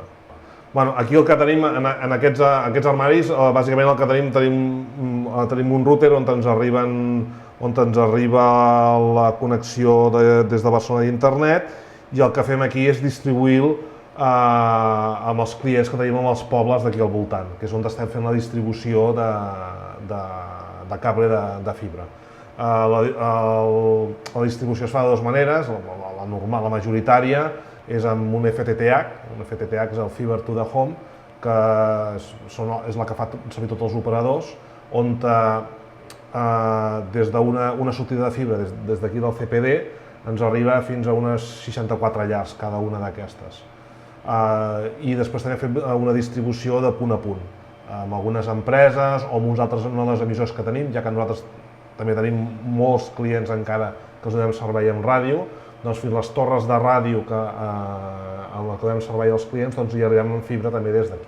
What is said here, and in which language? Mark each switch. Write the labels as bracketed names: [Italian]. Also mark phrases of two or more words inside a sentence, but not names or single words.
[Catalan] Aquí el que tenim en aquests armaris, bàsicament el que tenim un router on ens arriba la connexió des de Barcelona d'internet, i el que fem aquí és distribuir-lo amb els clients que tenim als pobles d'aquí al voltant, que és on estem fent la distribució de cable de fibra. La distribució es fa de dues maneres, la normal, la majoritària, és amb un FTTH és el [English] Fiber to the Home, [Catalan] que és la que fa servir tots els operadors, on des d'una sortida de fibra, des d'aquí del CPD, ens arriba fins a unes 64 llars cada una d'aquestes. I després també fem una distribució de punt a punt, amb algunes empreses o amb uns altres nodes emissors que tenim, ja que nosaltres també tenim molts clients encara que us donem servei amb ràdio, doncs fins les torres de ràdio a la que donem servei als clients, doncs hi arribem amb fibra també des d'aquí.